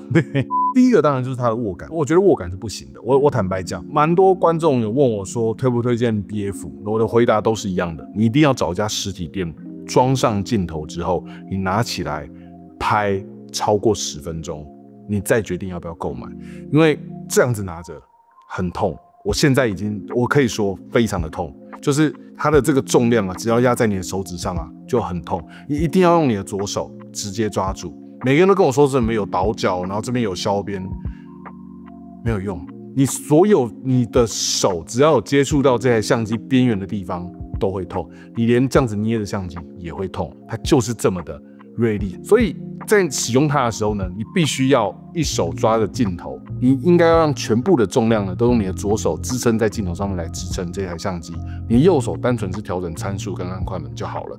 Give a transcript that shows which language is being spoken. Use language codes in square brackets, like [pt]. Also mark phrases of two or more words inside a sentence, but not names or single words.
[zh] 第一個當然就是它的握感，我覺得握感是不行的。我坦白講，蠻多觀眾有問我說推不推薦 BF， 我的回答都是一樣的，你一定要找一家實體店，裝上鏡頭之後，你拿起來拍超過10分鐘，你再決定要不要購買，因為這樣子拿着很痛。我現在我可以說非常的痛，就是它的這個重量啊，只要壓在你的手指上啊，就很痛。你一定要用你的左手直接抓住。每個人都跟我說這邊有倒角，然後這邊有削邊，沒有用。你的手只要有接觸到這台相機邊緣的地方都會痛，你連這樣子捏的相機也會痛，它就是這麼的銳利。所以在使用它的時候呢，你必須要一手抓着鏡頭，你應該要讓全部的重量呢都用你的左手支撐在鏡頭上面來支撐這台相機，你右手單純是調整參數跟按快門就好了。